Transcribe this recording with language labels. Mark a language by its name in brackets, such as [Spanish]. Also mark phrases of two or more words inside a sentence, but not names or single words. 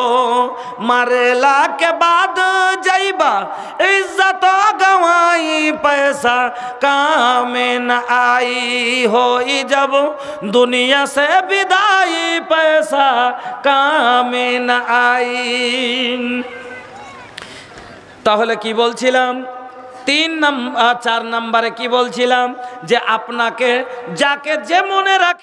[Bhojpuri] मरेला के बाद जइबा इज्जत गवाई पैसा काम न आई। होई जब दुनिया से विदाई पैसा काम न आई। [Bangla] তাহলে কি বলছিলাম 4 নম্বরে কি বলছিলাম যে আপনাকে যাকে যে মনে রাখে